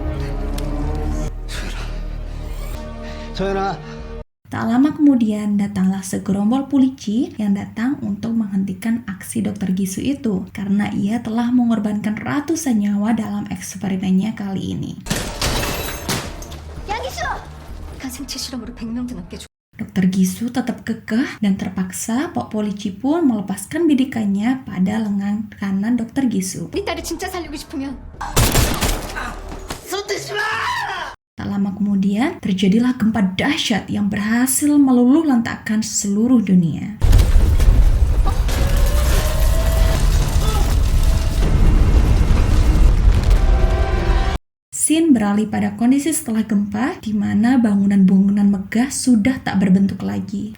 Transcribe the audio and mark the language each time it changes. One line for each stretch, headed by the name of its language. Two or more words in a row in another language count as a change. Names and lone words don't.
Korean: 소연아,
Indonesian: Tak lama kemudian datanglah segerombol polisi yang datang untuk menghentikan aksi Dr. Gisu itu karena ia telah mengorbankan ratusan nyawa dalam eksperimennya kali ini.
Korean: 양기수! 가생체 실험으로 100명도 넘게
Indonesian: Dr. Gisu tetap kekeh dan terpaksa Pak Polisi pun melepaskan bidikannya pada lengan kanan Dr. Gisu.
Korean: 우리 딸을 진짜 살리고 싶으면
Indonesian: Tak lama kemudian, terjadilah gempa dahsyat yang berhasil meluluhlantakkan seluruh dunia. Scene beralih pada kondisi setelah gempa, di mana bangunan-bangunan megah sudah tak berbentuk lagi.